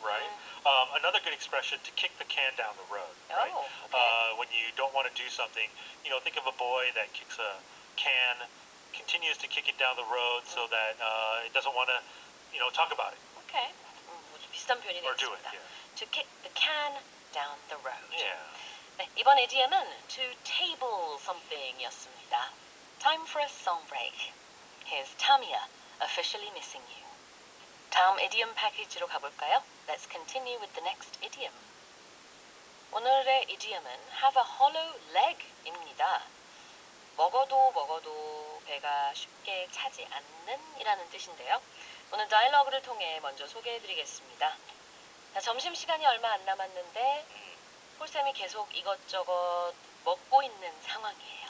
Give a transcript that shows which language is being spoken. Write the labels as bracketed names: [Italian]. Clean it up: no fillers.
[English] Right. Another good expression, to kick the can down the road. Right. Okay. When you don't want to do something, think of a boy that kicks a can, continues to kick it down the road so that it doesn't want to, talk about it. [Korean] Okay. 비슷한 표현이 [English] Or do [Korean] 되겠습니다. [English] it, yeah. To kick the can down the road. Yeah. [Korean] 네, 이번 idiom은 [English] to table something [Korean] 이었습니다. [English] Time for a song break. Here's Tamia, officially missing you. [Korean] 다음 idiom 패키지로 가볼까요? [English] Let's continue with the next idiom. [Korean] 오늘의 idiom은 [English] have a hollow leg입니다. [Korean] 먹어도 배가 쉽게 차지 않는 이라는 뜻인데요. 오늘 다이alo그를 통해 먼저 소개해드리겠습니다. 점심시간이 얼마 안 남았는데 폴쌤이 계속 이것저것 먹고 있는 상황이에요.